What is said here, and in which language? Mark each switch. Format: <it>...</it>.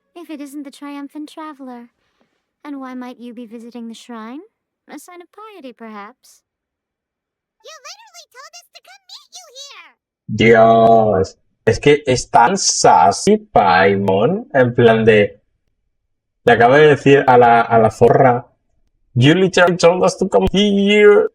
<en>If it isn't the triumphant traveler. And why might you be visiting the shrine? A sign of piety, perhaps? You literally told us to come meet you here!</en> <es>Dios. Es que es tan sassy Paimon. En plan de... Le acabo de decir a la zorra.</es> <en>You literally told us to come here.</en>